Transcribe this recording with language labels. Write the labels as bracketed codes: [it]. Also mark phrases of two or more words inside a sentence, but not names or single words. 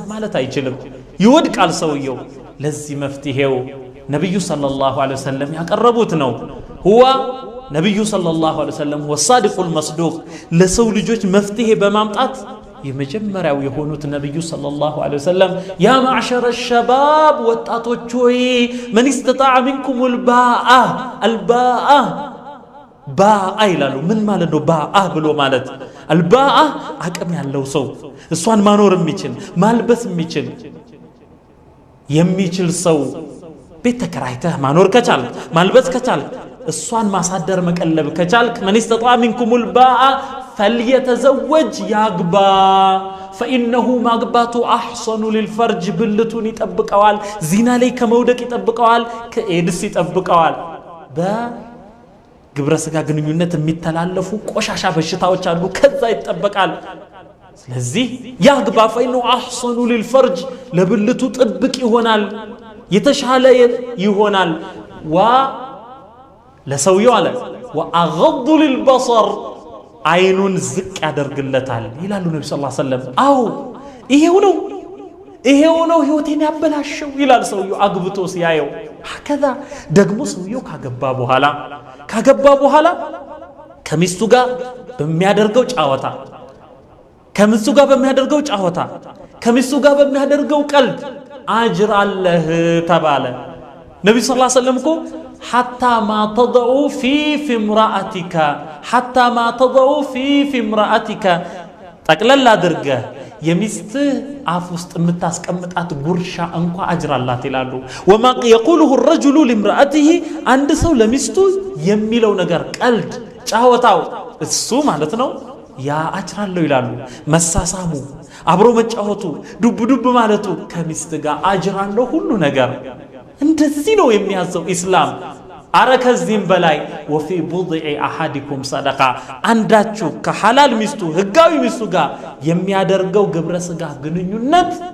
[am] ማለት አይችልም ይወድቃል ሰውየው ለዚህ መፍትሄው ነብዩ [ar] صلى الله عليه وسلم [am] ነው ሁዋ ነብዩ [ar] صلى الله عليه وسلم والصادق المصدوق [am] ለሰው ልጆች መፍትሄ በማምጣት የመጀመሪያው የሆኑት ነብዩ [ar] صلى الله عليه وسلم يا معشر الشباب [am] ወጣቶች ሆይ [ar] من استطاع منكم الباء [am] ባአ ይላሉ ምን ማለት ነው ባአ ብሎ ማለት አልባአ አቅም ያለው ሰው እሷን ማኖር የሚችል ማልበስ የሚችል ሰው ቤት ተከራይተህ ማኖር ከቻል ማልበስ ከቻል እሷን ማሳደር መቀለብ ከቻል [ar] من استطاع منكم الباء فليتزوج [am] ያግባ فإنه ማግባቱ [ar] أحسن للفرج [am] ብልቱን ይጠብቀዋል ዚና ላይ ከመውደቅ ይጠብቀዋል ከኤድስ ይጠብቀዋል ግብረ ስጋ ግንኙነት የሚተላለፉ ቆሻሻ በሽታዎች አሉ ከዛ ይጠበቃል ስለዚህ ያግባ [ar] فإنه أحسن للفرج [am] ለብልቱ ጥብቅ ይሆናል የተሻለ ይሆናል ለሰውየው አለ [ar] وأغض للبصر [am] አይኑን ዝቅ ያደርግለታል ይላሉ ነብዩ [ar] صلى الله عليه وسلم [am] አው ይሄው ነው ህይወቴን ያበላሸው ይላል ሰውየው አግብቶ ሲያየው ከዛ ደግሞ ሰውየው ካገባ በኋላ ከሚስቱ ጋር በሚያደርገው ጫወታ ከሚስቱ ጋር በሚያደርገው ቀልድ አጅር አለህ ተባለ ነብዩ [ar] صلى الله عليه وسلم [am] እኮ [ar] حتى ما تضع في [am] امرأتك ጠቅለል አድርገህ የሚስትህ አፍ ውስጥ የምታስቀምጣት ጉርሻ እንኳ አጅር አላት ይላሉ [ar] وما يقوله الرجل [am] لامرأته አንድ ሰው ለሚስቱ የሚለው ነገር ቀልድ ጫወታው እሱ ማለት ነው ያ አጅር አለው ይላሉ መሳሳሙ አብሮ መጫወቱ ዱብ ማለቱ ከሚስት ጋር አጅር አለው ሁሉ ነገር እንደዚህ ነው የሚያዘው ኢስላም አረከዚም በላይ [ar] وفي بضع أحدكم صدقة [am] አንዳችሁ ከሐላል ሚስቱ ህጋዊ ሚስቱ ጋር የሚያደርገው ግብረ ስጋ ግንኙነት